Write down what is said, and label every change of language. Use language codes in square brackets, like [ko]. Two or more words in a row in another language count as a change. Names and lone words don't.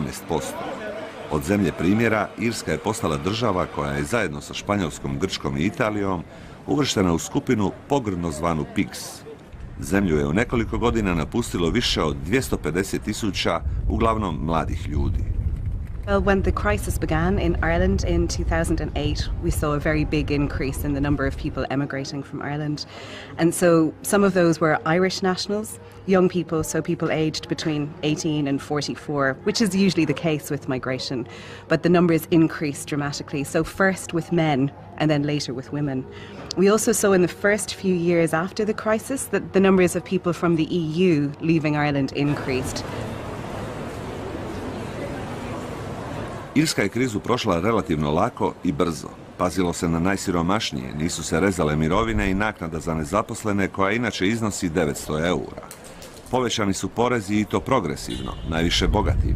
[hr] Od zemlje primjera, Irska je postala država koja je zajedno sa Španjolskom, Grčkom i Italijom uvrštena u skupinu pogrdno zvanu PIGS. Zemlju je u nekoliko godina napustilo više od 250.000, uglavnom mladih ljudi. [en] Well, when the crisis began in Ireland in 2008, we saw a very big increase in the number of people emigrating from Ireland. And so some of those were Irish nationals, young people, so people aged between 18 and 44, which is usually the case with migration. But the numbers increased dramatically, so first with men and then later with women. We also saw in the first few years after the crisis that the numbers of people from the EU leaving Ireland increased. [hr] Irska je krizu prošla relativno lako i brzo. Pazilo se na najsiromašnije, nisu se rezale mirovine i naknada za nezaposlene koja inače iznosi 900 eura. Povećani su porezi i to progresivno, najviše bogatima.